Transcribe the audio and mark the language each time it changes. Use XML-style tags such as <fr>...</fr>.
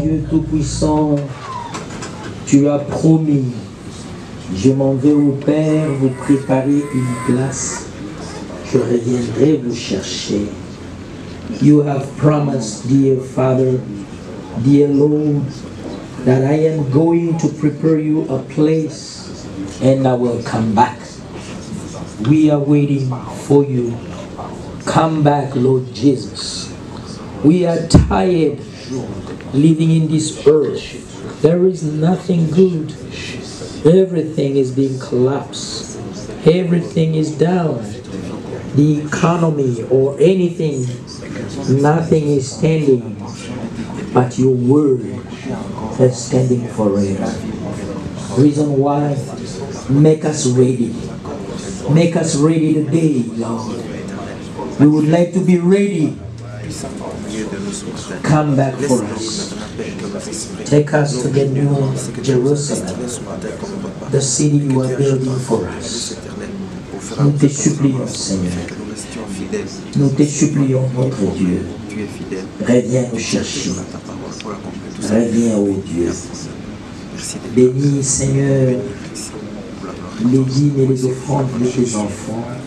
<fr>Tout-Puissant, tu as promis, je m'en vais au Père vous préparer une place, je reviendrai vous chercher.</fr> <en>You have promised, dear Father, dear Lord, that I am going to prepare you a place and I will come back. We are waiting for you. Come back, Lord Jesus. We are tired living in this earth. There is nothing good. Everything is being collapsed. Everything is down. The economy or anything, nothing is standing. But your word is standing forever. Reason why? Make us ready. Make us ready today, Lord. We would like to be ready. Come back for us. Take us to the new Jerusalem, the city you are building for us.</en> <fr>Nous te supplions, Seigneur. Nous te supplions, notre Dieu. Reviens nous chercher. Reviens, ô Dieu. Bénis, Seigneur, les dîmes et les offrandes de tes enfants.</fr>